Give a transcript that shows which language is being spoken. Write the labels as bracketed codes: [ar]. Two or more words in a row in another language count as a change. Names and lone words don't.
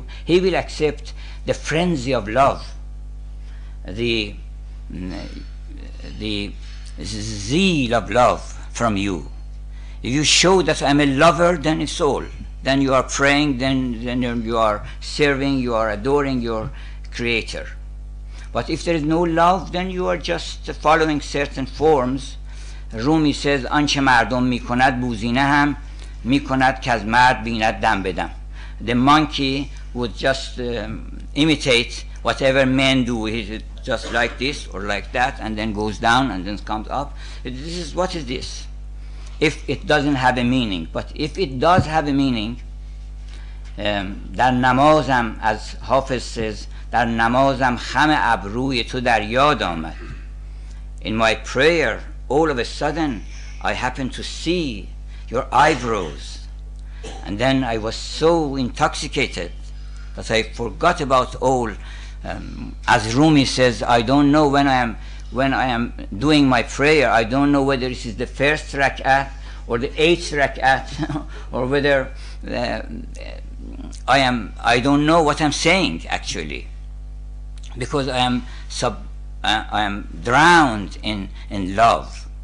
[en] He will accept the frenzy of love, the zeal of love from you. If you show that I'm a lover, then it's all. Then you are praying, then you are serving, you are adoring your Creator. But if there is no love, then you are just following certain forms. Rumi says, [fa] آنچه مردم میکند بوزینه هم میکند که از مرد بیند دم بدم. [en] The monkey would just imitate whatever men do. He just like this or like that, and then goes down and then comes up. This is, what is this? If it doesn't have a meaning. But if it does have a meaning, [fa] در نمازم, [en] as Hafiz says, [fa] در نمازم خم ابروی تو در یاد آمد. [en] In my prayer, all of a sudden, I happened to see your eyebrows. And then I was so intoxicated that I forgot about all. As Rumi says, I don't know when I am doing my prayer, I don't know whether this is the first rak'at or the 8th rak'at or whether I don't know what I'm saying actually, because I am drowned in love.